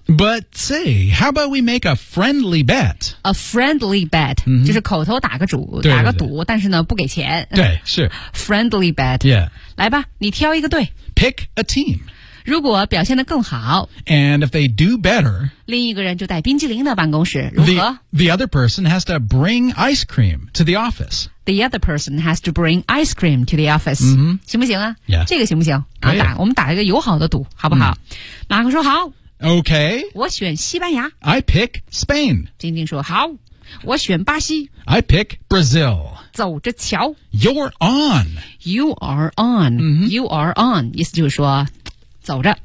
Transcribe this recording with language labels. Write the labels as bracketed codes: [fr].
[en] ？But say， how about we make a friendly bet？ A friendly bet、 [zh] 嗯、就是口头打个主，对对对打个赌，但是呢不给钱。对，是 [en] friendly bet。 Yeah， [zh] 来吧，你挑一个队。 [en] Pick a team。 [zh] 如果表现得更好 [en] ，and if they do better， [zh] 另一个人就带冰激凌到办公室，如何 [en] ？The other person has to bring ice cream to the office. The other person has to bring ice cream to the office.、 Mm-hmm. [zh] 行不行啊？ [en] Yeah. [zh] 这个行不行？可以、啊。我们打一个友好的赌，好不好？马、嗯、克说好。 [en] Okay. [zh] 我选西班牙。 [en] I pick Spain. [zh] 丁丁说好。我选巴西。 [en] I pick Brazil. [zh] 走着瞧。 [en] You're on. You are on.、 Mm-hmm. You are on. [zh] 意思就是说。走着